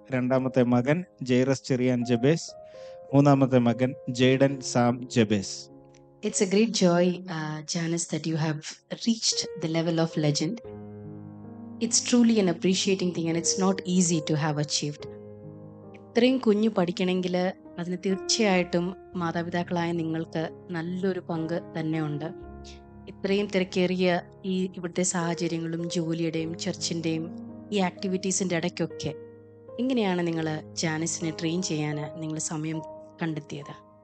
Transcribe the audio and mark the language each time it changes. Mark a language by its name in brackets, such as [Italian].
[Malayalam] രണ്ടാമത്തെ മകൻ ജെയ്റസ് ചെറിയാൻ ജബേസ്. മൂന്നാമത്തെ മകൻ Jayden Sam Jabez. [English] It's a great joy, Janice, that you have reached the level of legend. It's truly an appreciating thing and it's not easy to have achieved. [Malayalam] ഇത്രയും കുഞ്ഞു പഠിക്കണമെങ്കിൽ അതിന് തീർച്ചയായിട്ടും മാതാപിതാക്കളായ നിങ്ങൾക്ക് നല്ലൊരു പങ്ക് തന്നെയുണ്ട്. ഇത്രയും തിരക്കേറിയ ഇവിടുത്തെ സാഹചര്യങ്ങളും ജോലിയുടെയും ചർച്ചിൻ്റെയും ഈ ആക്ടിവിറ്റീസിൻ്റെ ഇടയ്ക്കൊക്കെ എങ്ങനെയാണ് നിങ്ങൾ ജാനിസിനെ ട്രെയിൻ ചെയ്യാൻ നിങ്ങൾ സമയം കണ്ടെത്തിയത്?